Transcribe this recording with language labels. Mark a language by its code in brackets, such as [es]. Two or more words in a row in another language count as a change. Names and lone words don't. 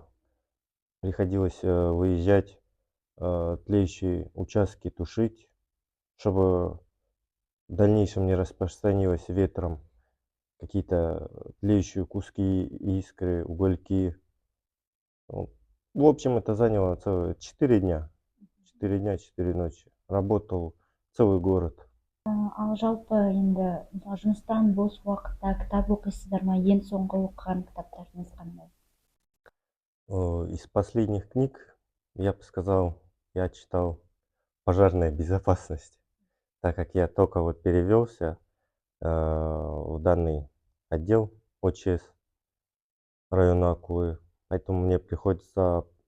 [ru] Приходилось выезжать, тлеющие участки тушить, чтобы в дальнейшем не распространилось ветром какие-то тлеющие куски, искры, угольки. В общем, это заняло целых 4 дня. 4 дня, 4 ночи. Работал целый город. [kk] Ал жалпы енді жұмыстан бос уақытта кітап оқисыздар ма? Ең соңғы оқыған кітаптарыңыз қандай? [ru] Из последних книг, я бы сказал, я читал «Пожарная безопасность», так как я только вот перевелся в данный отдел ОЧС района Акулы, поэтому мне приходится